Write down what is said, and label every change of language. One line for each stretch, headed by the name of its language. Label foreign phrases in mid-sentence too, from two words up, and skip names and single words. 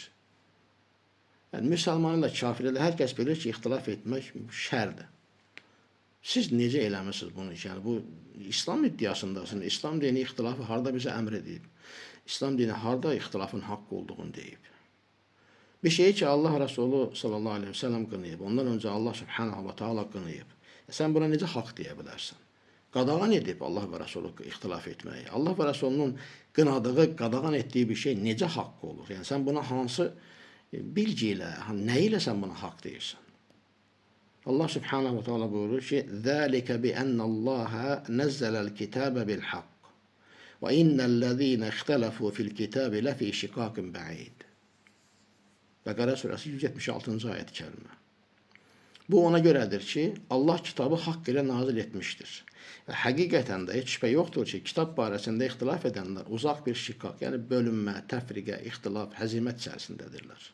Azerbaijani: Yəni müsəlman ilə kafir ilə hər kəs bilir ki, ixtilaf etmək şərdir. Siz necə eləmişsiniz bunu? Yəni bu İslam iddiasındasınız. İslam dini ixtilafı harda bizə əmr edib? İslam dini harda ixtilafın haqq olduğunu deyib? Bir şeyi ki Allah Resulü
Arabic: صلى الله عليه وسلم
Azerbaijani: qınıyıb, ondan öncə Allah
Arabic: سبحانه وتعالى
Azerbaijani: qınıyıb. Sən buna necə haqq deyə bilərsən? Qadağan edib Allah və Resulü ixtilaf etməyi. Allah və Resulünün qınadığı, qadağan etdiyi bir şey necə haqq olur? Yəni sən buna hansı bilgi ilə, nə ilə sən buna haqq deyirsən? Allah
Arabic: سبحانه وتعالى
Azerbaijani: buyurur ki,
Arabic: ذَٰلِكَ بِأَنَّ اللّٰهَ نَزَّلَ الْكِتَابَ بِالْحَقِّ وَإِنَّ الَّذ۪ينَ اخْتَلَفُوا فِي الْكِتَابِ لَفِي شِقَاقٍ بَعِيدٍ.
Azerbaijani: Bəqərə surəsi 176-cı ayət-i kərime. Bu ona görədir ki, Allah kitabı haqq ilə nazil etmişdir. Və həqiqətən də heç şübhə yoxdur ki, kitab barəsində ixtilaf edənlər uzaq bir şiqaq, yəni bölünmə, təfriqə, ixtilaf, həzimət içərisindədirlər.